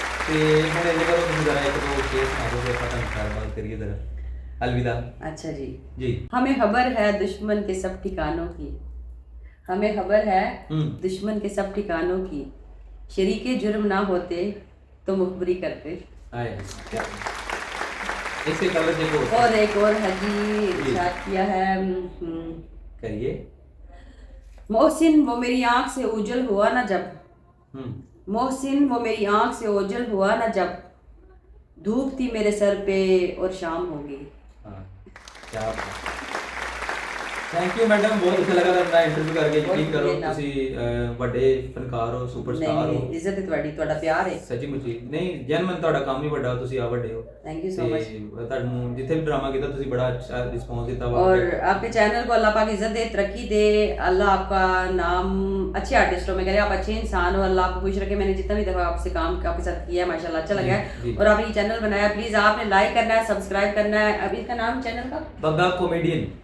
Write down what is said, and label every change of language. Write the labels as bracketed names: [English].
[Punjabi] ਤੇ ਹੁਣ ਇਹ ਕਰੋ ਤੁਸੀਂ ਜ਼ਰਾ ਇੱਕ ਦੋ ਸ਼ੇਰ ਸੁਣਾ ਦਿਓ, ਫਿਰ ਆਪਾਂ ਤੁਹਾਨੂੰ ਗੱਲਬਾਤ ਕਰੀਏ ਜ਼ਰਾ। [Hindi] अलविदा। अच्छा जी जी। हमें खबर है दुश्मन के सब ठिकानों की, हमें खबर है दुश्मन के सब ठिकानों की, शरीके जुर्म ना होते तो मुखबरी करते। आए क्या इसके कलर देखो और एक और है जी, इरशाद किया है करिए। मोहसिन वो मेरी आंख से ओझल हुआ ना जब, मोहसिन वो मेरी आंख से ओझल हुआ ना जब, धूप थी मेरे सर पे और शाम होगी। [Punjabi] क्या ਥੈਂਕ ਯੂ ਮੈਡਮ, ਬਹੁਤ ਅੱਛਾ ਲੱਗਾ ਤੁਹਾਡਾ ਇੰਟਰਵਿਊ ਕਰਕੇ। ਯਕੀਨ ਕਰੋ ਤੁਸੀਂ ਵੱਡੇ ਫਨਕਾਰ ਹੋ, ਸੁਪਰਸਟਾਰ ਹੋ। ਨਹੀਂ ਇੱਜ਼ਤ ਹੈ ਤੁਹਾਡੀ, ਤੁਹਾਡਾ ਪਿਆਰ ਹੈ ਸੱਚੀ ਮੁੱਚੀ। ਨਹੀਂ ਜਨਮਨ ਤੁਹਾਡਾ ਕੰਮ ਹੀ ਵੱਡਾ, ਤੁਸੀਂ ਆ ਵੱਡੇ ਹੋ। Thank you so much. ਤੁਹਾਨੂੰ ਜਿੱਥੇ ਵੀ ਡਰਾਮਾ ਕੀਤਾ ਤੁਸੀਂ ਬੜਾ ਅੱਛਾ ਰਿਸਪੌਂਸ ਦਿੱਤਾ ਵਾ। [Hindi] और आपके चैनल को अल्लाह पाक इज्जत दे, तरक्की दे, अल्लाह आपका नाम अच्छे आर्टिस्टों में करे, आप अच्छे इंसान हो, अल्लाह आपको खुश रखे। मैंने जितना भी दफ़ा आपसे काम आपके साथ किया है माशाल्लाह अच्छा लगा है। और आपने चैनल बनाया, प्लीज़ आपने लाइक करना है, सब्सक्राइब करना है। अभी इसका नाम चैनल का बग्गा कॉमेडियन,